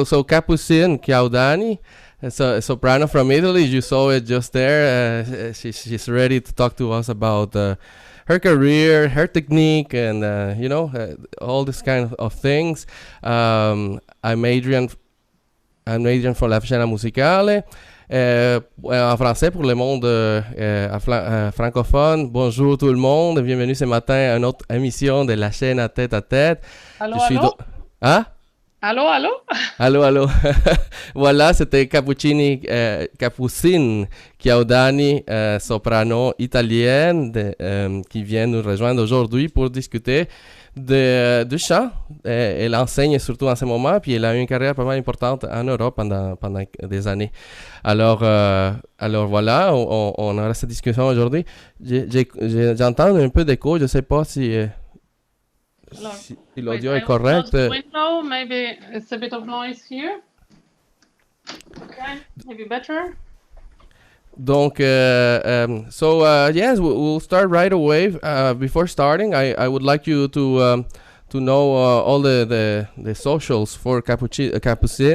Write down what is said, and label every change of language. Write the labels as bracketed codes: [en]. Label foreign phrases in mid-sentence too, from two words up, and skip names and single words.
[en] So Capucine Chiaudani, a soprano from Italy. You saw it just there. She's ready to talk to us about her career, her technique, and all this kind of things. I'm Adrian from la Scena musicale. [fr] En français pour le monde francophone, bonjour tout le monde, bienvenue ce matin à une autre émission de la chaîne à tête à tête. Allô, allô? Hein? Allô, allô? Allô, allô. Voilà, c'était Capucine Chiaudani, soprano italienne qui vient nous rejoindre aujourd'hui pour discuter de chant. Elle enseigne surtout en ce moment, puis elle a eu une carrière pas mal importante en Europe pendant des années. Alors voilà, on aura cette discussion aujourd'hui. J'entends un peu d'écho, je ne sais pas si l'audio est correct. [en] Window, maybe it's a bit of noise here. Okay, maybe better. Donc, yes, we'll start right away. Before starting, I would like you to know all the socials for Capucine.